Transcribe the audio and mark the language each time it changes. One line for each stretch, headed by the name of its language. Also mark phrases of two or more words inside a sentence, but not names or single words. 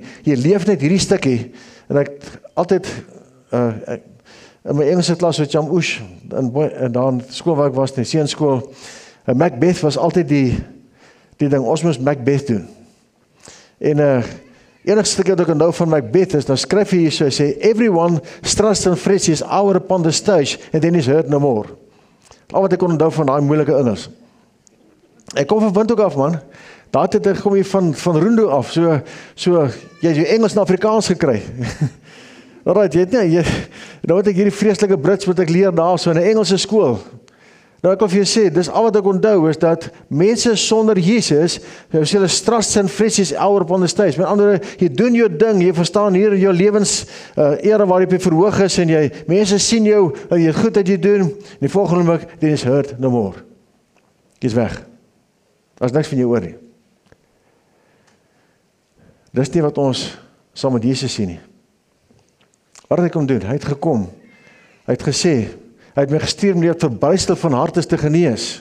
Afrikaans: Jy leef net hierdie stukkie. En ek altyd in my Engelse klas met Jam Oesh, en daar in skool waar ek was, in die seunskool, Macbeth was altyd die ding, ons moes Macbeth doen. En enigste stuk wat ek onthou van Macbeth is, dan skryf hy hier so, hy sê,
English: everyone struts and frets his hour upon the stage, and then is heard no more.
Afrikaans: Al wat ek kon onthou van daai moeilike Engels. Ek kom van Windhoek af, man. Daar het ek kom hier van Roendo af, so jy het jou Engels en Afrikaans gekry. Alright, jy het nie, nou het ek hierdie vreeslike Brits wat ek leer daar, so in 'n Engelse skool. Nou ek wil vir jou sê, dis al wat ek onthou, is dat mense sonder Jesus, hulle
English: struts and frets his hour upon the stage.
Afrikaans: Met ander, jy doen jou ding, jy verstaan hier in jou lewens era waar jy op die verhoog is, en mense sien jou, jy het goed wat jy doen, en die volgende oomblik,
English: then is heard no more.
Afrikaans: Jy's weg. Daar's niks van jou oor nie. Dis nie wat ons saam met Jesus sien nie. Wat het hy kom doen? Hy het gekom. Hy het gesê, hy het my gestuur om die verbuistel van harte te genees.